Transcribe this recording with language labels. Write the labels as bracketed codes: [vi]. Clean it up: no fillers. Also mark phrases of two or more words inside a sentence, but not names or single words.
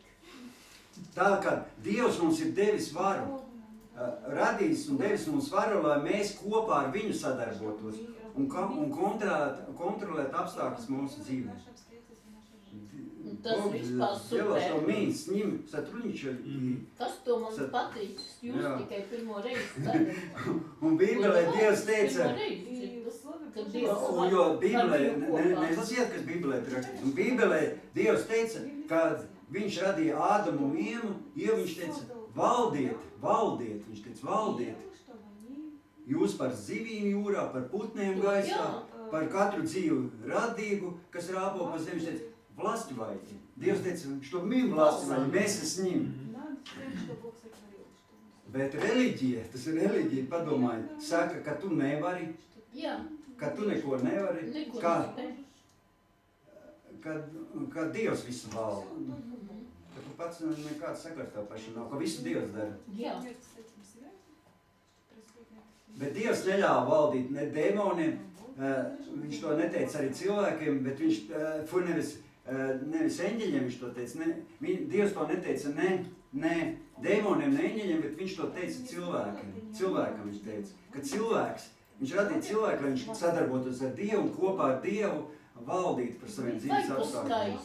[lv] Tā kā Dievs mums ir devis varu, radījis un devis mums varu, lai mēs kopā ar viņu sadarbotos un kontrolēt apstākļus mūsu dzīvē. Tas vispār super. [ru] С ним сотрудничали. [lv] Kas to man pateicis? Jūs tikai pirmo reizi darat. Un Bībelē Dievs teica, jo Bībelē, neizlasiet, kas Bībelē ir rakstīts. Un Bībelē Dievs teica, kad viņš radīja Ādamu un Ievu, viņš teica, valdiet, viņš teica, valdiet. Jūs par zivīm jūrā, par putniem gaisā, par katru dzīvu radību, kas rāpo pa zemi, viņš teica, властвуйте. Dievs teica, [ru] что мы властвуем, mēs с ним. [lv] Bet reliģija, tas ir reliģija, padomājiet, saka, ka tu nevari, ka tu neko nevari, ka Dievs visu valda. ka tu pats nekāds sakars tev pašam nav, ka visu Dievs dara. Jā. [ru] Нет с этим связи, происходит на [lv] Bet Dievs neļāva valdīt ne dēmoniem, viņš to neteica arī cilvēkiem, bet viņš, nevis eņģeļiem viņš to teica, Dievs to neteica ne dēmoniem, ne eņģeļiem, bet viņš to teica cilvēkiem. Cilvēkam viņš teica, ka cilvēks, viņš radīja cilvēku, lai viņš sadarbotos ar Dievu un kopā ar Dievu valdīt par saviem dzīves apstākļiem.